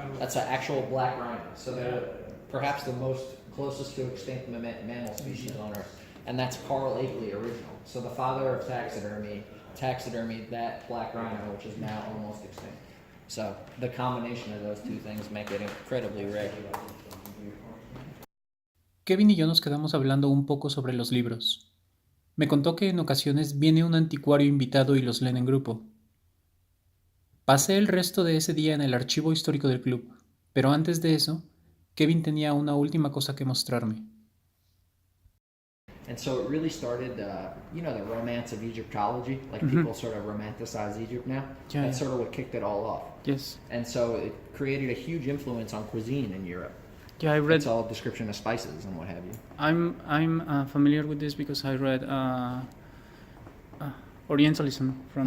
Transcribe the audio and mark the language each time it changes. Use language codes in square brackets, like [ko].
[en] That's an actual black rhino. So they're perhaps the most closest to extinct mammal species on Earth. And that's Carl Akeley original. So the father of taxidermied that black rhino, which is now almost extinct. So the combination of those two things make it incredibly rare. [es] Kevin y yo nos quedamos hablando un poco sobre los libros. Me contó que en ocasiones viene un anticuario invitado y los leen en grupo. Pasé el resto de ese día en el archivo histórico del club, pero antes de eso, Kevin tenía una última cosa que mostrarme. [en] And so it really started, the romance of Egyptology. Like people sort of romanticize Egypt now. Yeah, That's sort of what kicked it all off. Yes. And so it created a huge influence on cuisine in Europe. Yeah, I read. It's all description of spices and what have you. I'm familiar with this because I read Orientalism from